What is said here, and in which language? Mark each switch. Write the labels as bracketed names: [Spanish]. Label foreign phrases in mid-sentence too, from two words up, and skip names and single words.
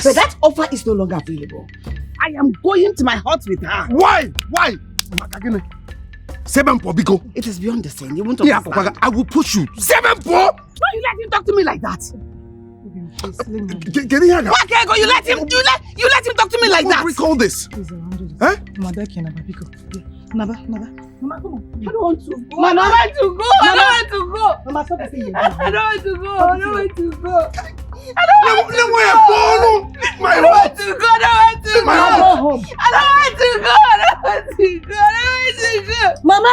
[English] But that offer is no longer available. I am going to my hut with her. Why? Why? 7 poor, Biko. It is beyond the same. You won't Yeah, understand. I will push you. 7 poor? Why you let him talk to me like that? Get in here. Why can't go? You let him talk to me like that. Recall this. Huh? Naba, Naba. Mama, come on. I don't want to go. Mama, I want to go. I don't want to go. Mama, stop saying I don't want to go. I don't want to go. I Let me don't want to go. I don't want to go. Mama, go home. I don't want to go. I don't want to go. I don't want to go. Mama!